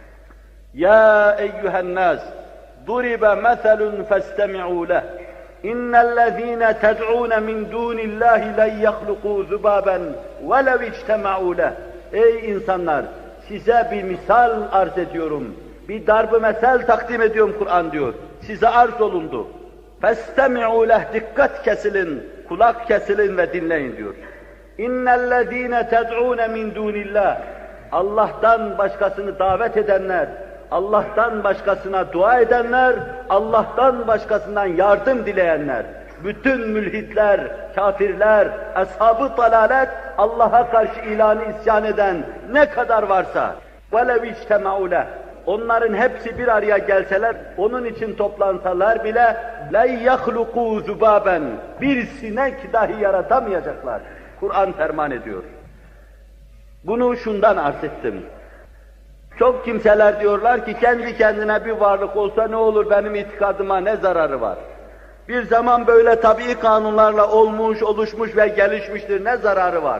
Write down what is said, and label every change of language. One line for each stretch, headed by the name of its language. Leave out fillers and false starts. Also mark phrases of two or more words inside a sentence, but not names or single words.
Arabic: يا أيها الناس ضرب مثل فاستمعوا له. إن الذين تدعون من دون الله لن يخلقوا ذبابا ولو اجتمعوا له.
Turkish: Ey insanlar! Size bir misal arz ediyorum. Bir darb-ı mesel takdim ediyorum Kur'an diyor. Size arz olundu.
Arabic: فَاسْتَمِعُوا لَهْ
Turkish: Dikkat kesilin, kulak kesilin ve dinleyin diyor.
Arabic: اِنَّ الَّذ۪ينَ تَدْعُونَ مِنْ دُونِ اللّٰهِ
Turkish: Allah'tan başkasını davet edenler, Allah'tan başkasına dua edenler, Allah'tan başkasından yardım dileyenler, bütün mülhitler, kafirler, ashab-ı dalalet, Allah'a karşı ilanı isyan eden ne kadar varsa
Arabic: وَلَوْ اِجْتَمَعُوا لَهُ
Turkish: Onların hepsi bir araya gelseler, onun için toplansalar bile
Arabic: لَنْ يَخْلُقُوا ذُبَابًا
Turkish: Bir sinek dahi yaratamayacaklar. Kur'an ferman ediyor. Bunu şundan arz ettim. Çok kimseler diyorlar ki kendi kendine bir varlık olsa ne olur, benim itikadıma ne zararı var? Bir zaman böyle tabii kanunlarla olmuş, oluşmuş ve gelişmiştir, ne zararı var?